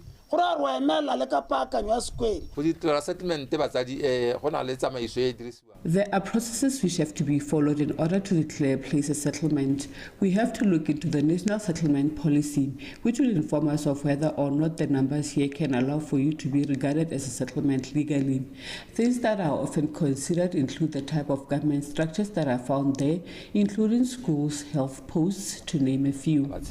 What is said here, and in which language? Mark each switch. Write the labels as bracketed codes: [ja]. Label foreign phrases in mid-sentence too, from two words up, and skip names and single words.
[tn] go ra re wa emela le ka paakanyo ya sekwele. Go ditira settlement batsadi go na le tsamaiso e dirisiwang. [en] There are processes which have to be followed in order to declare a place a settlement. We have to look into the national settlement policy, which will inform us of whether or not the numbers here can allow for you to be regarded as a settlement legally. Things that are often considered include the type of government structures that are found there, including schools, health posts, to name a few.